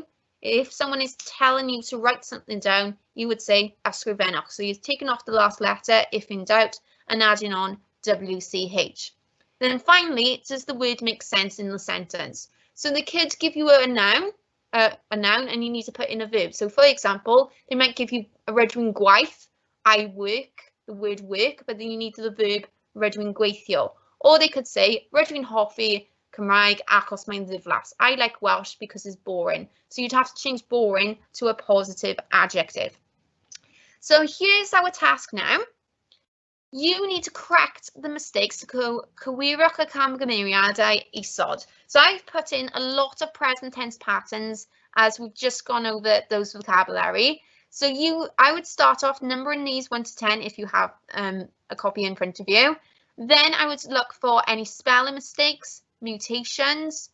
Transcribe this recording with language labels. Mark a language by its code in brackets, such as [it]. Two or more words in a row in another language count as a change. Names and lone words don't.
[en] If someone is telling you to write something down, you would say ysgrifennwch. So you've taken off the last letter, if in doubt, and adding on WCH. Then finally, does the word make sense in the sentence? So the kids give you a noun, and you need to put in a verb. So for example, they might give you a [cy] rydw i'n gwaith, [en] I work, the word work, but then you need the verb [cy] rydw i'n gweithio. [en] Or they could say [cy] rydw i'n hoffi Cymraeg achos mae'n ddiflas. [en] I like Welsh because it's boring. So you'd have to change boring to a positive adjective. So here's our task now. You need to correct the mistakes to [cy] cywirwch y camgymeriadau isod. [en] So I've put in a lot of present tense patterns as we've just gone over those vocabulary. So I would start off numbering these 1 to 10 if you have a copy in front of you. Then I would look for any spelling mistakes, mutations.